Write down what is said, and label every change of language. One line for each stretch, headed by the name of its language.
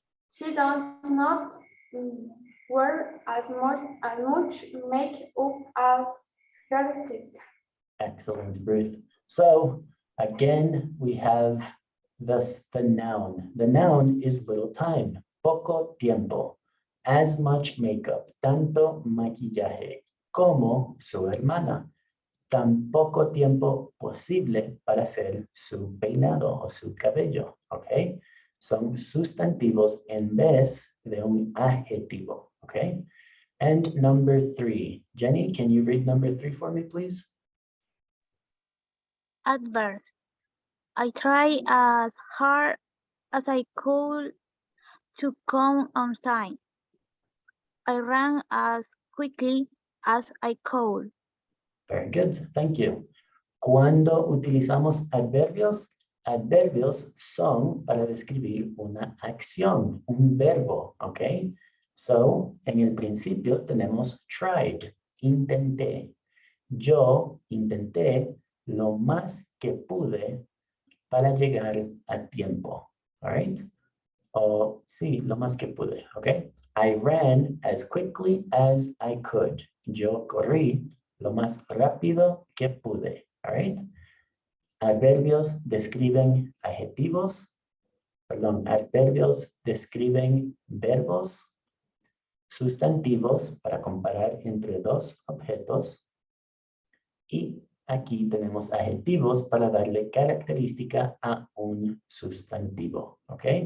English: She does not wear as much makeup as her sister. Excellent, Ruth. So again, we have the noun. The noun is little time,
Spanish: poco tiempo,
English: as much makeup,
Spanish: tanto maquillaje, como su hermana, tan poco tiempo posible para hacer su peinado o su cabello, ¿ok? Son sustantivos en vez de un adjetivo, ¿ok?
English: And number 3. Jenny, can you read number 3 for me, please? Adverb. I try as hard as I could to come on time. I ran as quickly as I could. Very good, thank you.
Spanish: Cuando utilizamos adverbios, adverbios son para describir una acción, un verbo, ¿ok? So, en el principio tenemos tried, intenté. Yo intenté lo más que pude para llegar a tiempo,
English: all right?
Spanish: O sí, lo más que pude, ¿ok?
English: I ran as quickly as I could.
Spanish: Yo corrí lo más rápido que pude,
English: all right?
Spanish: Adverbios describen adjetivos, adverbios describen verbos, sustantivos para comparar entre dos objetos y aquí tenemos adjetivos para darle característica a un sustantivo, ¿ok?